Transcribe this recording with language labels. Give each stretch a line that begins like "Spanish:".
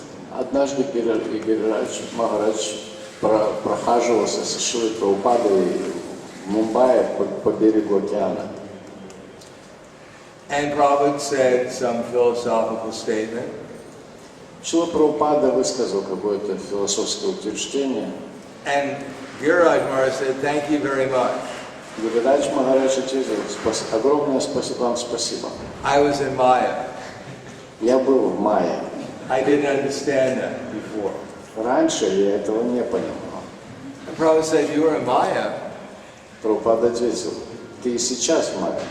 Russian: Однажды Гирираджа Махарадж прохаживался со Шрилой Прабхупадой в Мумбаи по берегу океана.
English: And Prabhupada said some philosophical statement.
Russian: Шрила Прабхупада высказал какое-то философское утверждение.
English: And Giriraj Maharaj said, "Thank you very much."
Russian: Гирираджа Махарадж ответил: огромное вам спасибо.
English: I was in Maya.
Russian: Я был в Майе.
English: I didn't understand that before.
Russian: Раньше я этого не понимал.
English: And Prabhupada said, "You were in Maya."
Russian: Прабхупада ответил: ты и сейчас в Майе.